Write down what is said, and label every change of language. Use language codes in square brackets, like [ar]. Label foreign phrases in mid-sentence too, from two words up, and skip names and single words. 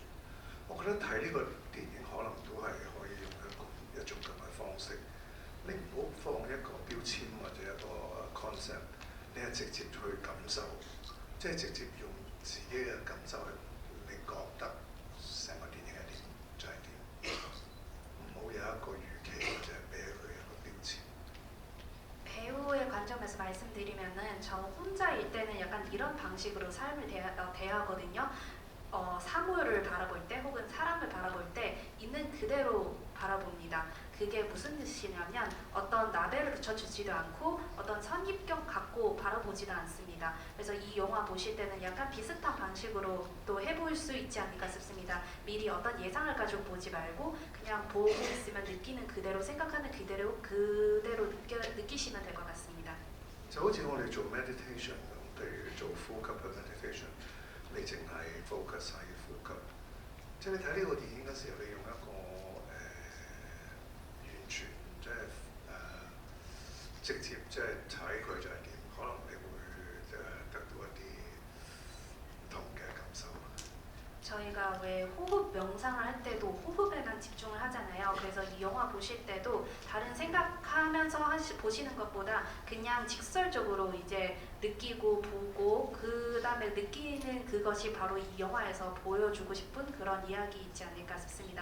[yue] 我覺得睇呢個電影可能都係可以用一種咁嘅方式，你唔好放一個標籤或者一個 concept， 你係直接去感受，即係直接用自己嘅感受去，你覺得成個電影係點就係點，唔好有一個預期或者俾佢一個標籤。 [ko] 배우의 관점에서 말씀드리면은 저는 혼자일 때는 약간 이런 방식으로 삶을 대하거든요. 사물을 바라볼 때 혹은 사람을 바라볼 때 있는 그대로 바라봅니다. 그게 무슨 뜻이냐면 어떤 라벨을 붙여주지도 않고 어떤 선입견 갖고 바라보지도 않습니다. 그래서 이 영화 보실 때는 약간 비슷한 방식으로 또 해볼 수 있지 않을까 싶습니다. 미리 어떤 예상을 가지고 보지 말고 그냥 보고 있으면 느끼는 그대로 생각하는 그대로 느끼시면 될 것 같습니다. [yue] 就好似我哋做 meditation 咁，譬如做呼吸嘅 meditation， 你淨係 focus 喺呼吸。即係你睇呢個電影嘅時候，你用一個完全即係直接即係睇佢就係點，可能你會得到一啲唔同嘅感受。 [ko] 저희가 왜 호흡 명상을 할 때도 호흡에만 집중을 하잖아요. 그래서 이 영화 보실 때도 다른 생각하면서 보시는 것보다 그냥 직설적으로 이제 느끼고 보고 그 다음에 느끼는 그것이 바로 이 영화에서 보여주고 싶은 그런 이야기이지 않을까 싶습니다.